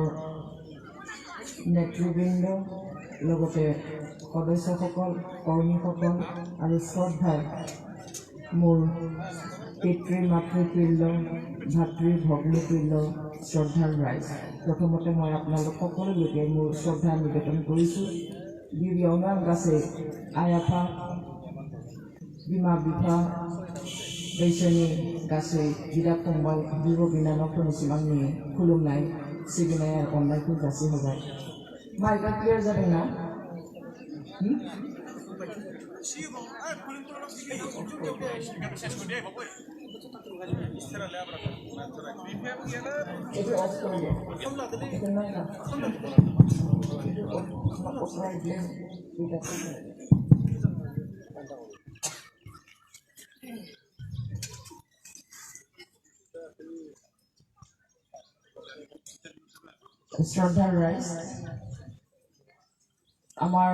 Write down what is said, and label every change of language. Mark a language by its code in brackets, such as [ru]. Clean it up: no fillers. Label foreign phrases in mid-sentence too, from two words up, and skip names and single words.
[as] নেতৃবৃন্দ লগতে সদস্যসকল কৰ্মীসকল আৰু শ্ৰদ্ধাৰ মোৰ পিতৃ মাতৃতুল্য ভাতৃ ভগ্নীতুল্য শ্ৰদ্ধাৰ ৰাইজ প্ৰথমতে মই আপোনালোক সকলোলৈকে মোৰ শ্ৰদ্ধা নিবেদন কৰিছোঁ [brx] गिबि आं गासै आइ आफा बिमा बिफा बैसोनि गासै बिदा फंबाय बिब' बिनानावफोरनिसिम आंनि खुलुमनाय सिबिनाय आरो अननायखौ जासिहोबाय माइकआ क्लियार जादोंना [as] itu off করে দে এটা নাই না শ্রদ্ধাৰ ৰাইজ আমাৰ